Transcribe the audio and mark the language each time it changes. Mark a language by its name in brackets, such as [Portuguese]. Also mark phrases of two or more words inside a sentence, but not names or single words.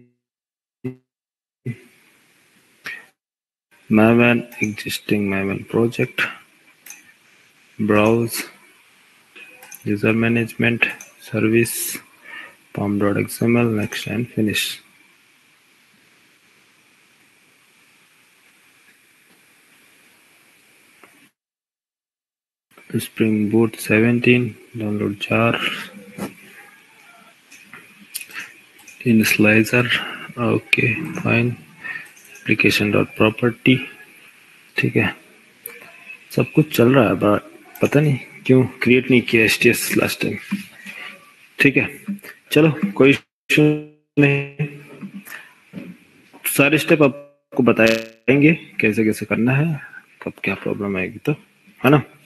[English] myvan existing myvan project browse user management service pom.xml next and finish। Spring Boot 17 download jar initializer okay fine application.property [Hindi] ठीक है। सब कुछ चल रहा है बट पता नहीं क्यों क्रिएट नहीं किया STS [English] last time. [Hindi] ठीक है चलो कोई इशू नहीं, सारे स्टेप आपको बताएंगे कैसे कैसे करना है, कब क्या प्रॉब्लम आएगी तो, है ना।